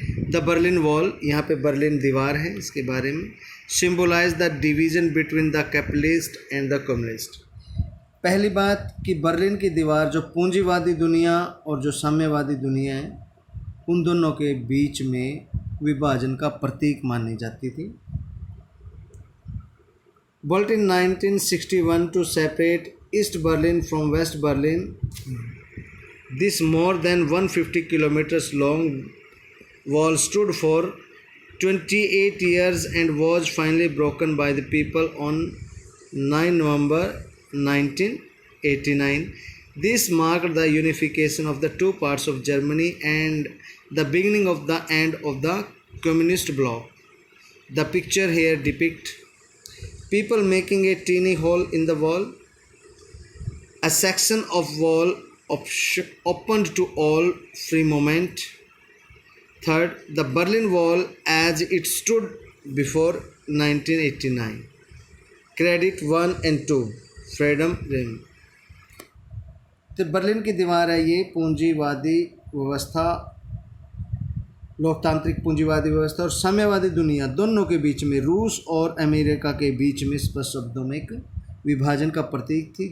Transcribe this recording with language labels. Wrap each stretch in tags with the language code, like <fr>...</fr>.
<en>the Berlin wall,</en> <hi>यहाँ पे Berlin दीवार है, इसके बारे में।</hi> <en>Symbolize the division between the capitalist and the communist.</en> <hi>पहली बात कि बर्लिन की दीवार जो पूंजीवादी दुनिया और जो साम्यवादी दुनिया है उन दोनों के बीच में विभाजन का प्रतीक मानी जाती थी।</hi> <en>Built in 1961 to separate East Berlin from West Berlin, this more than 150 kilometers long wall stood for 28 years and was finally broken by the people on 9 November 1989. This marked the unification of the two parts of Germany and the beginning of the end of the communist bloc. The picture here depicts people making a teeny hole in the wall. A section of wall opened to all free movement. Third, the Berlin Wall as it stood before 1989. Credit 1 and 2. Freedom Ring.</en> <hi>तो Berlin की दीवार है ये पूंजीवादी व्यवस्था, लोकतांत्रिक पूंजीवादी व्यवस्था और साम्यवादी दुनिया दोनों के बीच में, रूस और अमेरिका के बीच में स्पष्ट शब्दों में एक विभाजन का प्रतीक थी।</hi>